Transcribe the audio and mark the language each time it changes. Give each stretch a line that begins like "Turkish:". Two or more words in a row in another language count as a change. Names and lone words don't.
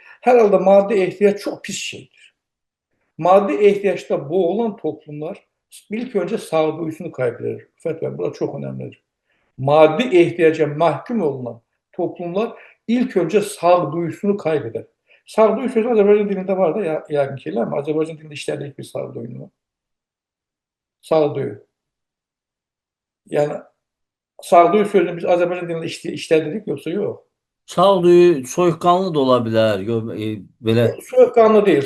Turkish: Herhalde maddi ihtiyaç çok pis şeydir. Maddi ihtiyaçta boğulan toplumlar ilk önce sağduyusunu kaybeder. Fethen, bu da çok önemlidir. Maddi ihtiyaca mahkum olunan toplumlar ilk önce sağduyusunu kaybeder.
Azerbaijani: Sağduyu sözü Azerbaycan dilinde var da yəqin ki, eləmi? Azerbaycan dilində işlədik bir sağduyunu. Sağduyu. Yəni sağduyu sözünü biz Azərbaycan dilində işlədirik yoxsa yox? Sağduyu soyuqqanlı da ola bilər. Belə Soyuqqanlı deyil.